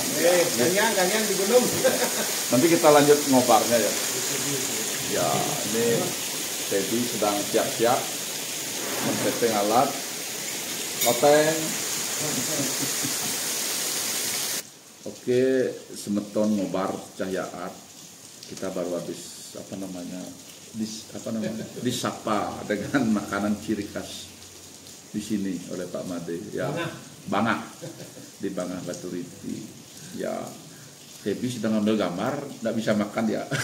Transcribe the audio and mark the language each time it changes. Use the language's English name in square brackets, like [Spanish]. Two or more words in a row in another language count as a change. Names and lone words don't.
[Indonesian] Ganyan di gunung. Nanti kita lanjut ngobarnya ya. Ya, ini Teddy sedang siap-siap men-setting alat, loteng. Oke, semeton ngobar Cahyaat. Kita baru habis disapa dengan makanan ciri khas di sini oleh Pak Made ya. Bangah di Bangah Baturiti ya. Tebi sedang ngambil gambar, nggak bisa makan dia.